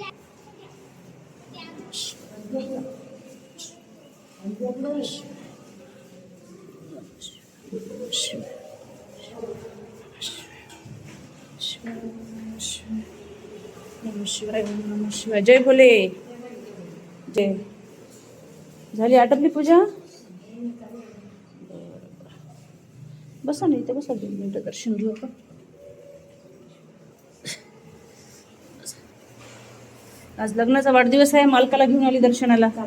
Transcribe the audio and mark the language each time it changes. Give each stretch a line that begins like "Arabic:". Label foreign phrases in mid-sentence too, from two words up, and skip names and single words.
Sanskrit: नमः शिवाय. ओम नमः शिवाय.
Marathi: जय भोले. जय. झाली आटपली पूजा? बसा नाही इथे, बसा 2 मिनिटं दर्शन घेऊ आपण. आज लग्नाचा वाढदिवस आहे, मालकाला घेऊन आली दर्शनाला.